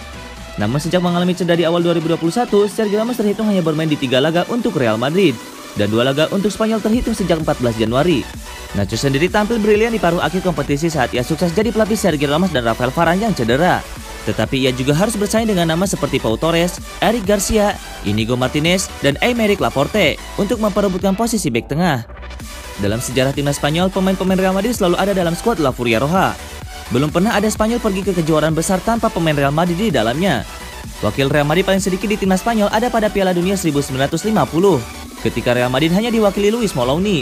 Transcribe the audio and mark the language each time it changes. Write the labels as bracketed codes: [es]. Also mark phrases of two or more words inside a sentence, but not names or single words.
[id] Namun sejak mengalami cedera di awal 2021, Sergio Ramos terhitung hanya bermain di 3 laga untuk Real Madrid dan 2 laga untuk Spanyol terhitung sejak 14 Januari. Nacho sendiri tampil brilian di paruh akhir kompetisi saat ia sukses jadi pelapis Sergio Ramos dan Rafael Varane yang cedera. Tetapi ia juga harus bersaing dengan nama seperti Pau Torres, Eric Garcia, Inigo Martinez, dan Aymeric Laporte untuk memperebutkan posisi bek tengah. Dalam sejarah timnas Spanyol, pemain-pemain Real Madrid selalu ada dalam skuad La Furia Roja. Belum pernah ada Spanyol pergi ke kejuaraan besar tanpa pemain Real Madrid di dalamnya. Wakil Real Madrid paling sedikit di timnas Spanyol ada pada Piala Dunia 1950, ketika Real Madrid hanya diwakili Luis Moloni.